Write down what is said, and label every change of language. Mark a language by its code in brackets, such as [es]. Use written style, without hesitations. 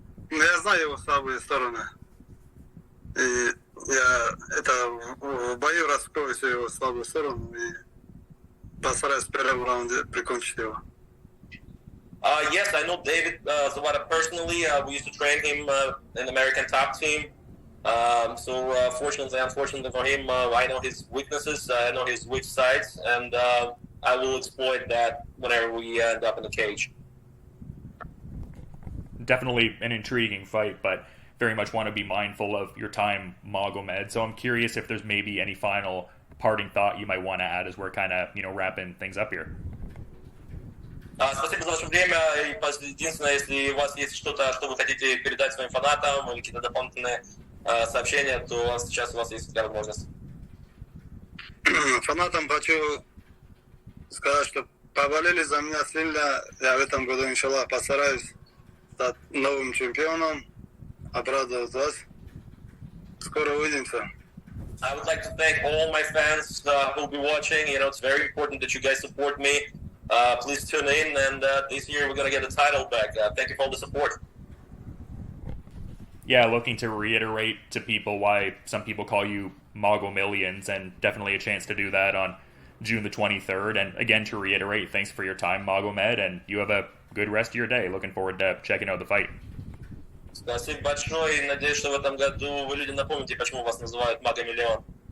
[ru] Я знаю его слабые стороны. И я в бою раскрою всю его слабую сторону и постараюсь в первом раунде прикончить его. [en] Yes, I know David Zawada personally. We used to train him in the American top team. So fortunately, unfortunately for him, I know his weaknesses, I know his weak sides, and I will exploit that whenever we end up in the cage. Definitely an intriguing fight, but very much want to be mindful of your time, Magomed. So I'm curious if there's maybe any final parting thought you might want to add as we're kind of, wrapping things up here. [ru] Спасибо за ваше время. И единственное, если у вас есть что-то, что вы хотите передать своим фанатам или какие-то дополнительные сообщения, то сейчас у вас есть такая возможность. Фанатам хочу сказать, что поболели за меня сильно. Я в этом году, иншаллах, постараюсь стать новым чемпионом, обрадовать вас. Скоро увидимся. [en] I would like to thank all my fans who will be watching. It's very important that you guys support me. Please tune in, and this year we're going to get the title back. Thank you for all the support. Yeah, looking to reiterate to people why some people call you Mago Millions, and definitely a chance to do that on June the 23rd. And again, to reiterate, thanks for your time, Magomed, and you have a good rest of your day. Looking forward to checking out the fight. [ru] Спасибо большое, и надеюсь, что в этом году вы людям напомните, почему вас называют Магомиллион.